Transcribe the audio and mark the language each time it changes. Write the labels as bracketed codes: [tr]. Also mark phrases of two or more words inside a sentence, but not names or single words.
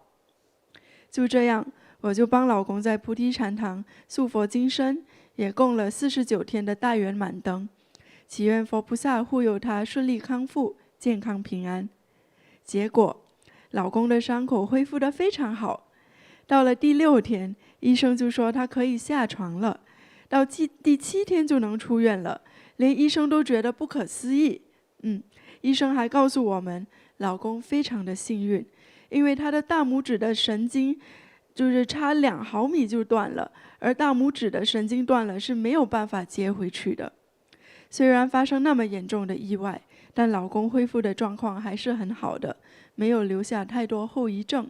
[zh] 就這樣，我就幫老公在菩提禪堂塑佛金身，也供了49天的大圓滿燈，祈願佛菩薩護佑他順利康復，健康平安。結果，老公的傷口恢復得非常好。到了第6天，醫生就說他可以下床了。到第7天就能出院了，連醫生都覺得不可思議。醫生還告訴我們，老公非常的幸運，因為他的大拇指的神經就是差2毫米就斷了，而大拇指的神經斷了是沒有辦法接回去的。雖然發生那麼嚴重的意外，但老公恢復的狀況還是很好的，沒有留下太多後遺症。